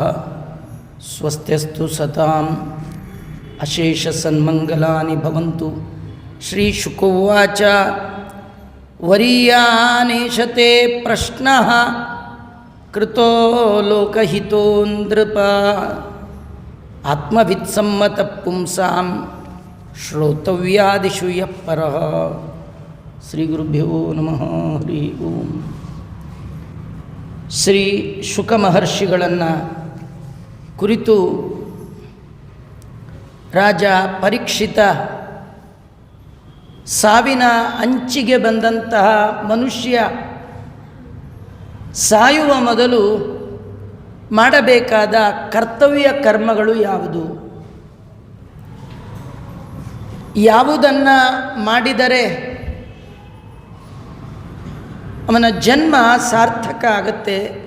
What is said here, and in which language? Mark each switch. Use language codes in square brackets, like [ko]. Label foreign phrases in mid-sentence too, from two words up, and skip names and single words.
[sa] ಸ್ವಸ್ತ್ಯಸ್ತು ಸತಾಂ ಅಶೇಷ ಸನ್ಮಂಗಲಾನಿ ಭವಂತು. ಶ್ರೀ ಶುಕೋವಾಚ ವರೀಯಾನೇಶತೆ ಪ್ರಶ್ನಃ ಕೃತೋ ಲೋಕಹಿತೋ ನೃಪ. ಆತ್ಮವಿತ್ಸಮ್ಮತ ಪುಂಸಾಂ ಶ್ರೋತವ್ಯಾದಿಷು ಯಃ ಪರಃ. ಶ್ರೀ ಗುರುಭ್ಯೋ ನಮಃ. ಹರಿ ಓಂ. [kn] ಶ್ರೀ ಶುಕ ಮಹರ್ಷಿಗಳನ್ನು ಕುರಿತು ರಾಜ ಪರೀಕ್ಷಿತ ಸಾವಿನ ಅಂಚಿಗೆ ಬಂದಂತಹ ಮನುಷ್ಯ ಸಾಯುವ ಮೊದಲು ಮಾಡಬೇಕಾದ ಕರ್ತವ್ಯ ಕರ್ಮಗಳು ಯಾವುದು, ಯಾವುದನ್ನು ಮಾಡಿದರೆ ಅವನ ಜನ್ಮ ಸಾರ್ಥಕ ಆಗುತ್ತೆ,